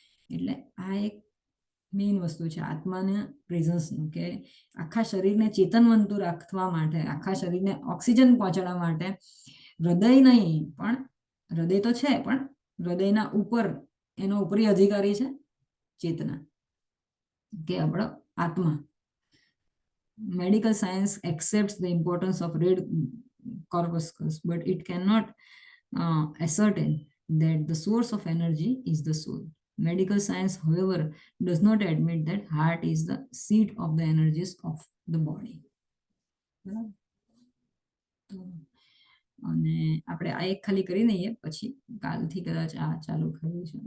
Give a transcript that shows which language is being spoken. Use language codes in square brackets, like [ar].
[gu] એટલે આ એક મેઇન વસ્તુ છે આત્માના પ્રેઝન્સનું, કે આખા શરીરને ચેતનવંતું રાખવા માટે, આખા શરીરને ઓક્સિજન પહોંચાડવા માટે હૃદય નહીં, પણ હૃદય તો છે પણ હૃદયના ઉપર એનો ઉપરી અધિકારી છે ચેતના, કે આપણો આત્મા. [en] Medical science accepts the importance of red corpuscles, but it cannot ascertain that the source of energy is the soul. Medical science, however, does not admit that heart is the seat of the energies of the body. [gu] અને આપણે આ એક ખાલી કરી દઈએ, પછી કાલથી કદાચ આ ચાલુ કરીશું.